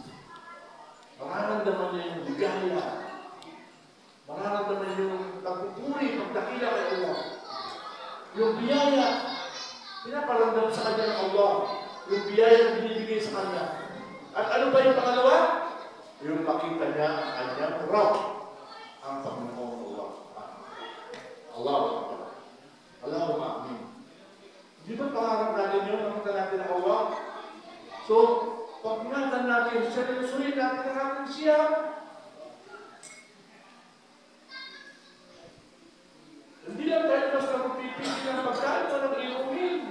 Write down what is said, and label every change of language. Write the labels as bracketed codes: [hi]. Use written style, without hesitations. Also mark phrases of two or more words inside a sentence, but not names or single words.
[tl] Mararamdaman niya yung ligaya. Mararamdaman yung pagpupuri, pagdakila kay Allah. Yung biyaya, pinaparamdam sa kanya ng Allah. Yung biyaya na binibigay sa kanya. At ano ba yung pangalawa? Yung makita niya ang kanyang Rabb, ang Panginoon Allah. [ar] Allah. اللهم آمين. [tl] Di ba pangarap natin yun? Nakita natin ang Allah? So, pag pinatan natin, seryosuhin natin ang ating siya. Hindi lang tayo basta magpipili ng pagkain o ng inumin.